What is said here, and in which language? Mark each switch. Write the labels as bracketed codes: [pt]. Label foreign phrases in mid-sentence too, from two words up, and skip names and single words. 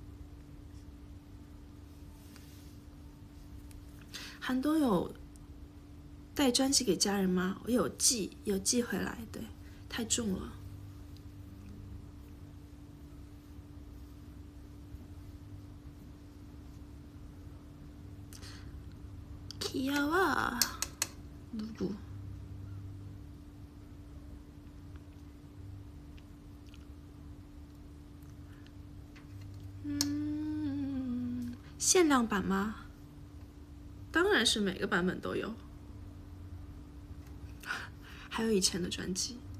[zh] 한도요 带专辑给家人吗？我有寄回来，对，太重了。귀여워. [ko] 누구? [zh] 限量版吗？当然是每个版本都有，还有以前的专辑。